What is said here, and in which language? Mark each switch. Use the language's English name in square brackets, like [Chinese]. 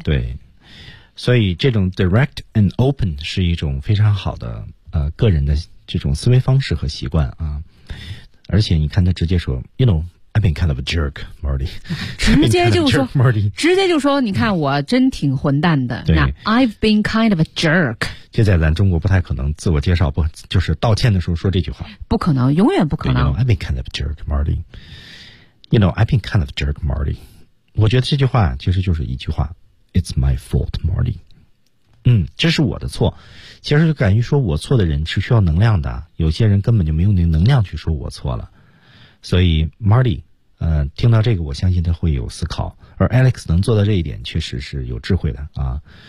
[Chinese] 对，所以这种 [English] direct and open [Chinese] 是一种非常好的个人的这种思维方式和习惯啊。而且你看他直接说 [English] You know, I've been kind of a jerk, Marty. [Chinese] 直接就说 Marty. 直接就说你看我真挺混蛋的。对。 [English] 那 I've been kind of a jerk. [Chinese] 这在咱中国不太可能自我介绍不就是道歉的时候说这句话。不可能永远不可能。 [English] You know, I've been kind of a jerk, Marty. You know, I've been kind of a jerk, Marty. [Chinese] 我觉得这句话其实就是一句话 [English] It's my fault, Marty. [Chinese] 嗯，这是我的错，其实就敢于说我错的人是需要能量的，有些人根本就没有那能量去说我错了，所以 Marty 听到这个我相信他会有思考，而 Alex 能做到这一点确实是有智慧的啊。